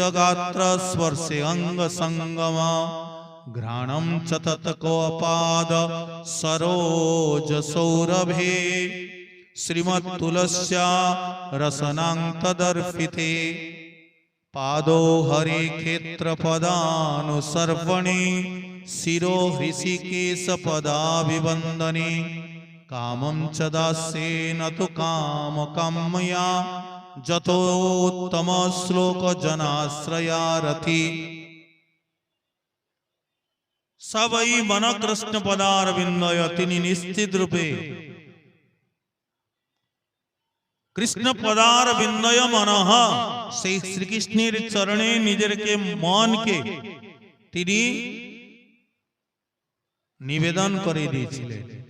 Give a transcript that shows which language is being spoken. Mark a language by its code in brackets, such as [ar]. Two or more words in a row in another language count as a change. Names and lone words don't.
[sa] গাত্র স্পর্শে অঙ্গ সঙ্গমা, ঘ্রাণম চ তৎকোপাদ সরোজ সৌরভে, শ্রীমৎ তুলস্যা রসনাং তদর্পিতে, পাদো হরে ক্ষেত্র পদানুসর্পণে, শিরো হৃষিকেশ পদাভিবন্দনে, কামম চ দাস্যেন তু কাম কাম্যয়া, যতোত্তম শ্লোক জনাশ্রয়ারথি। সবই মন কৃষ্ণ পদারবিন্দয়, [bn] তিনি নিশ্চিত রূপে [sa] কৃষ্ণ পদারবিন্দয় মনঃ, [bn] সেই শ্রীকৃষ্ণের চরণে নিজেরকে মনকে তিনি নিবেদন করে দিয়েছিলেন।